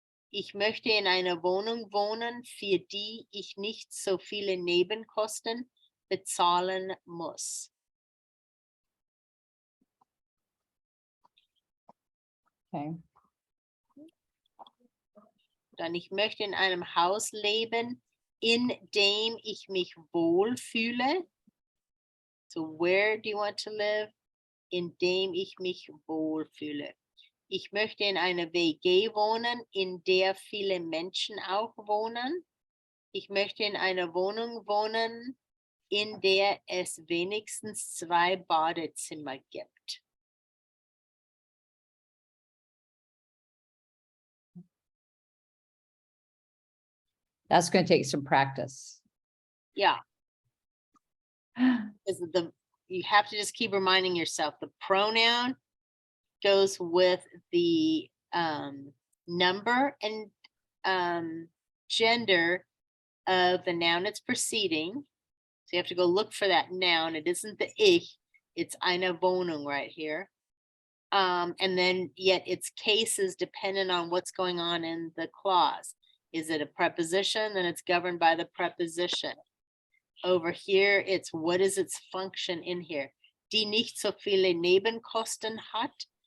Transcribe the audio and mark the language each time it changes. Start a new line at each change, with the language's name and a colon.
German: Ich möchte in einer Wohnung wohnen, für die ich nicht so viele Nebenkosten bezahlen muss.
English: okay.
German: Dann ich möchte in einem Haus leben, in dem ich mich wohlfühle.
English: So where do you want to live?
German: In dem ich mich wohlfühle. Ich möchte in einer WG wohnen, in der viele Menschen auch wohnen. Ich möchte in einer Wohnung wohnen, in der es wenigstens 2 Badezimmer gibt.
English: That's gonna take some practice. Yeah, is you have to just keep reminding yourself the pronoun goes with the number and gender of the noun it's preceding. So you have to go look for that noun. It isn't the ich, it's
German: eine Wohnung
English: right here. And then yet its cases dependent on what's going on in the clause. Is it a preposition? Then it's governed by the preposition. Over here, it's what is its function in here?
German: Die nicht so viele Nebenkosten hat.